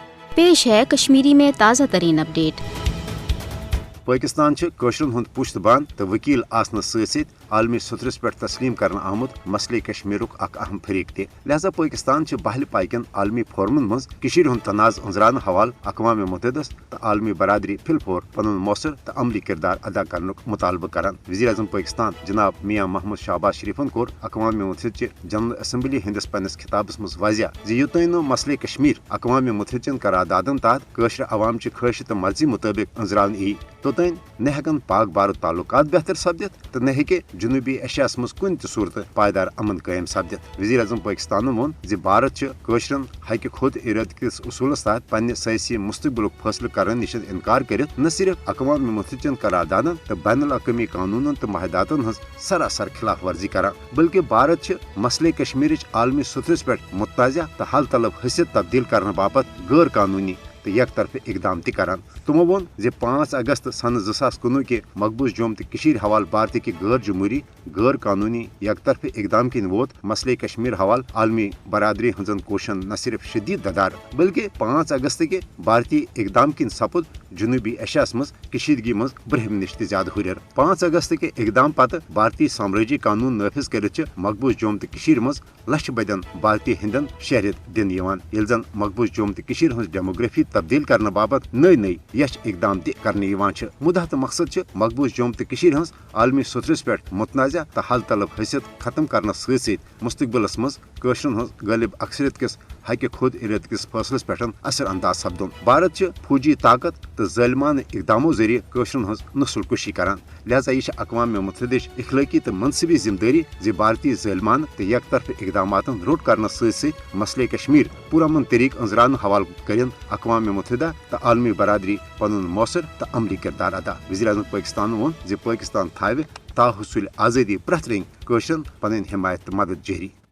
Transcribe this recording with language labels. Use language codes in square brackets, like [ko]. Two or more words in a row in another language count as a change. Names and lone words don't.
[ur] پیش ہے کشمیری میں تازہ ترین اپڈیٹ. [ks] पाकिस्तान कशरन हुंद पुश्त बंद तो वकील आसन सत आलमी सतरस पे तस्लीम कर आमुत मसले कश्मीर अहम फरीक तह लिहाजा पाकिस्तान बहल पाकन आलमी फोरमन मज हुंद तनाज़ अंजरान हवाल अक़वाम मुत्तहिदा तो आलमी बरादरी फिलफोर पन मौसर तो अमली किरदार अदा कर मुतालबा करान। वज़ीर आज़म पाकिस्तान जनाब मियाँ महमूद शहबाज शरीफन कोर अक़वाम मुत्तहिदा जनरल असम्बली हंदिस पन्निस खिताबस मज वाज़ह युतन मसले कश्मीर अक़वाम मुत्तहिदा करारदादन तहत कशर अवाम ख्वाहिश तो मर्जी मुताबिक अंजरान यी तोतन न हेकन पाक भारत ताल्लुकात बेहतर सपदित तो न हेके जुनूबी एशियास मज कुन सूरत पायदार अमन कायम सपदित। वज़ीर आज़म पाकिस्तान वोन भारत कशरन हक खुद इराद किस उसूलस तहत पन्ने सयासी मुस्तकबिलुक फैसले करने निश इनकार कर न सिर्फ अक़वाम मुत्तहिदा करारदादन तो बैनुल अक़वामी कानूनन तो माहदातन हज सरासर खिलाफ वर्जी कर बल्कि भारत मसले कश्मीर आलमी सतरस पे मुतनाज़ा तो हल तलब हैसियत तब्दील करने बाबत गैर कानूनी तो एक तरफ इकदाम करान। तमो वोन 5 अगस्त सन 2019 के मकबूज जोम तो हवाल भारत की गैर जमहूरी गैर कानूनी एक तरफ इकदाम किन वोत मसले कश्मीर हवाल आलमी बरादरी हजन कोशन न सिर्फ शदीद ददार बल्कि 5 अगस्त के भारतीय इकदाम किन सपुद जुनूबी एशियास मज कशीदगी मज ब्रहम निश ज्यादा हुर। 5 अगस्त के इकदाम पत भारतीय साम्राज्य कानून नाफिज कर मकबूज जोम तो मज लक्ष बदन भारतीय हिंदन शहरियत दिन ये जन मकबूज जोम तो हज डेमोग्राफी तब्दील करने बाबत नई नई यश इकदाम करने मुद्दा तो मकसद मकबूज जोम तो हज आलमी सतरस पे मुतनाज़ा तो हल तलब हैसियत खत्म करने सत मुस्तकबिलस मज कशरन हज गालिब अक्सरियत किस हक खुद इराद किस फैसलस पे असर अंदाज सपदुन। भारत फौजी ताकत तो ज़ालिमान इकदामों जरिए कशरन हज नस्ल कुशी करान। लिहाजा यह अक़वाम मुत्तहिदा इखलाकी तो मनसबी जिम्मेदारी जी भारतीय ज़ालिमान तो एक तरफ इकदाम रोट करने सत मसले कश्मीर पुरमन तरीक अंजरान हवाल कर अक़वाम मुत्तहिदा तो आलमी बरादरी पन मौसर तो अमली किरदार अदा। वज़ीर आज़म पाकिस्तान वोन पाकिस्तान थावे ताहुसूल आज़ादी प्रथ रंग कशरन पन हिमायत मदद जारी।